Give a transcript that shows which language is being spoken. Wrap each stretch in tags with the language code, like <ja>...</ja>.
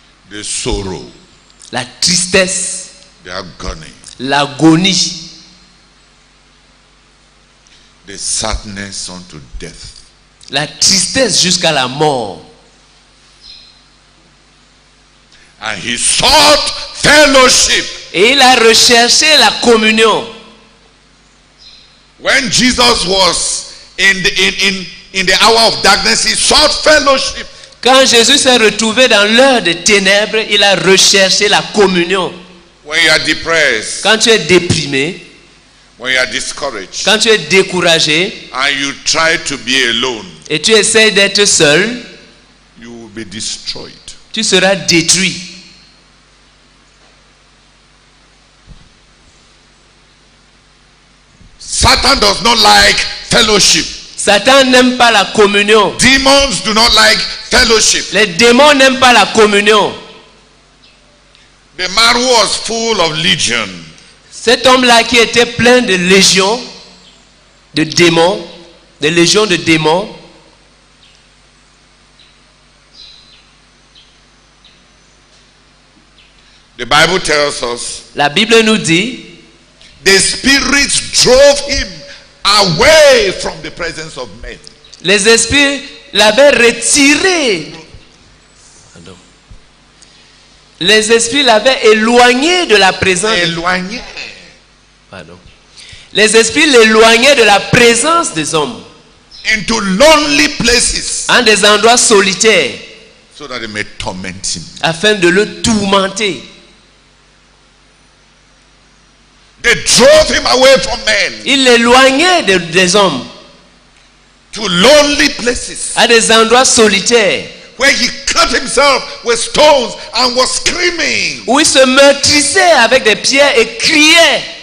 <en>the sorrow,</en> <fr>la tristesse,</fr> <en>the agony,</en> <fr>l'agonie,</fr> <en>the sadness unto death.</en> <fr>La tristesse jusqu'à la mort.</fr> <en>And he sought fellowship.</en> <fr>Et il a recherché la communion.</fr> <en>When Jesus was in the hour of darkness, he sought fellowship.</en> <fr>Quand Jésus s'est retrouvé dans l'heure des ténèbres, il a recherché la communion.</fr> <en>When you are depressed,</en> <fr>Quand tu es déprimé,</fr> <en>when you are discouraged,</en> <fr>quand tu es découragé</fr> <en>and you try to be alone,</en> <fr>et tu essaies d'être seul,</fr> <en>you will be destroyed.</en> <fr>tu seras détruit.</fr> <en>Satan does not like fellowship.</en> <fr>Satan n'aime pas la communion.</fr> <en>Demons do not like fellowship.</en> <fr>Les démons n'aiment pas la communion.</fr> <en>The man who was full of legion,</en> <fr>Cet homme-là qui était plein de légions, de démons, de légions de démons,</fr> <en>the Bible tells us,</en> <fr>la Bible nous dit,</fr> <en>the spirits drove him away from the presence of men.</en> <fr>les esprits l'avaient retiré. Pardon. Les esprits l'avaient éloigné de la présence. Éloigné. Pardon. Les esprits l'éloignaient de la présence des hommes</fr> <en>Into lonely places,</en> <fr>en des endroits solitaires</fr> <en>so that they may torment him.</en> <fr>afin de le tourmenter.</fr> <en>They drove him away from men</en> <fr>Il l'éloignait des hommes</fr> <en>to lonely places</en> <fr>à des endroits solitaires</fr> <en>where he cut himself with stones and was screaming.</en> <fr>où il se meurtrissait avec des pierres et criait.</fr>